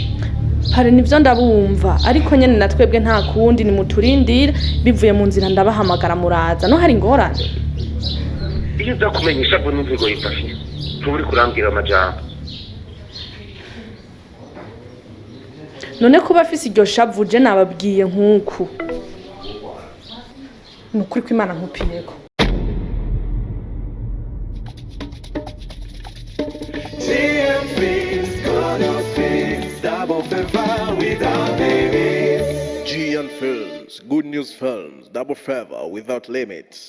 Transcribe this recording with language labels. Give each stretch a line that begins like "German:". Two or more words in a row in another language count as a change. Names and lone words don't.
Rundi: Pare nivyo ndabumva ariko nyene natwebwe nta kundi ni muturindira bivuye mu nzira ndabahamagara muraza no hari ngorane. Iyo uza kumenyesha ngo n'inzigo yifashe. Ntuburi kurambwira amajambo. None kuba afise iryo shavu je nababwiye nkuku. Nukuri ko Imana nkupiyeko.
English: GM Films, good news films, double favor without limits. GN Films, Good News Films, Double Favor Without Limits.